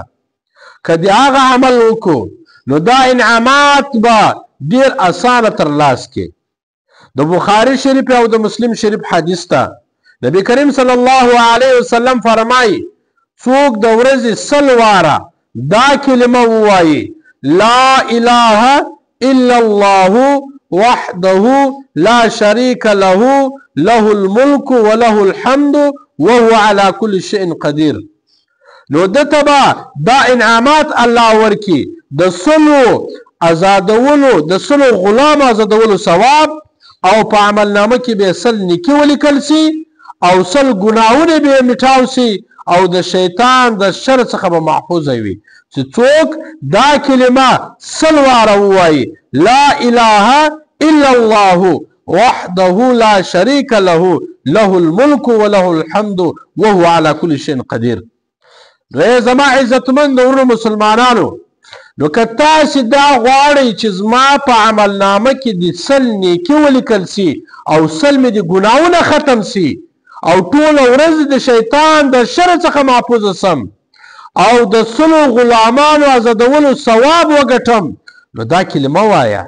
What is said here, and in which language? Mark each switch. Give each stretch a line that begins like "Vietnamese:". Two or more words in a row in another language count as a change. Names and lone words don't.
Pashto: که دې هغه عمل وکړو نو دا انعامات به ډیر اسانه ترلاس کې. د بخاري شریف او د مسلم شریف حدیث ته نبی کریم صلی الله علیه وسلم فرمایي څوک د ورځې 100 واره دا کلمه ووایي
Arabic: لا اله الا الله وحده لا شريك له له الملك وله الحمد وهو على كل شيء قدير،
Pashto: نو دته به دا انعامات الله ورکی د 100 آزادولو د 100 غلام آزادولو ثواب او په عملنامه کې به 100 نیکي ولیکل سي او 100 ګناهونه به میټاو سي او د شیطان د شر څخه به محفوظ وي. چې څوک دا کلمه 100 واره ووایي
Arabic: لا اله الا الله وحده لا شريك له له الملك وله الحمد وهو على كل شيء قدير.
Pashto: رې زما عزتمند ورونو مسلمانانو، نو که تاسې دا غواړئ چې زما په عملنامه کې د 100 نیکي ولیکل سي او 100 مې د ګناهونه ختم سي او ټوله ورځ د شیطان د شر څخه محفوظ سم او د 100 غلامانو آزادولو ثواب وګټم، نو دا کلمه وایه